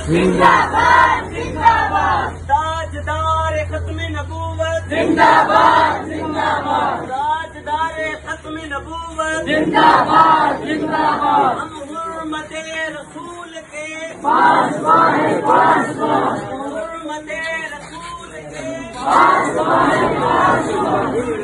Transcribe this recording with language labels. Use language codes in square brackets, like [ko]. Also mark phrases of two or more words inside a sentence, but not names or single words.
[ur] زندہ باد زندہ باد، تاجدار ختم نبوت زندہ باد زندہ باد، تاجدار ختم نبوت زندہ باد زندہ باد، ہم حرمت رسول کے پاسبان ہیں، پاسبان، حرمت رسول کے پاسبان ہیں، پاسبان،